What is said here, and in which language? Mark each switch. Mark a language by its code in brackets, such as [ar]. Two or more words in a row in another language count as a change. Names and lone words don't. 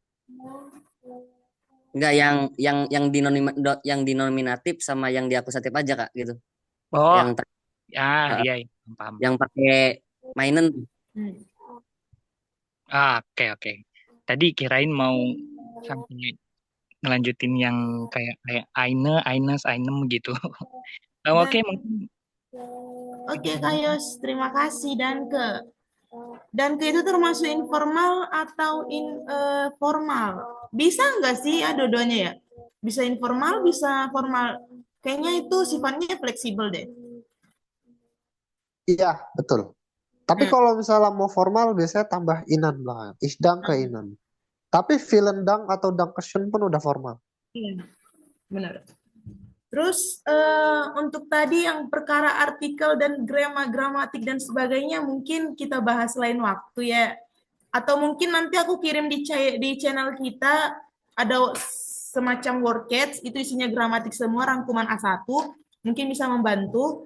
[id] Enggak, yang dinominatif sama yang diakusatif aja Kak gitu. Oh. Yang iya, paham. Yang pakai minen. Oke. Tadi kirain mau sampai ngelanjutin yang kayak [de] eine, eines, einem [id] gitu. Oke, mungkin. Oke Kak Yos, terima kasih Danke. Danke itu termasuk informal atau formal? Bisa nggak sih ya dua-duanya ya? Bisa informal, bisa formal. Kayaknya itu sifatnya fleksibel deh. Iya, betul. Tapi kalau misalnya mau formal biasanya tambah inan belakang. [de] Ich danke inan. Tapi vielen Dank atau Dankeschön [id] pun udah formal. Iya, benar. Terus untuk tadi yang perkara artikel dan gramatik dan sebagainya mungkin kita bahas lain waktu ya. Atau mungkin nanti aku kirim di channel kita ada semacam workcats, itu isinya gramatik semua, rangkuman A1, mungkin bisa membantu.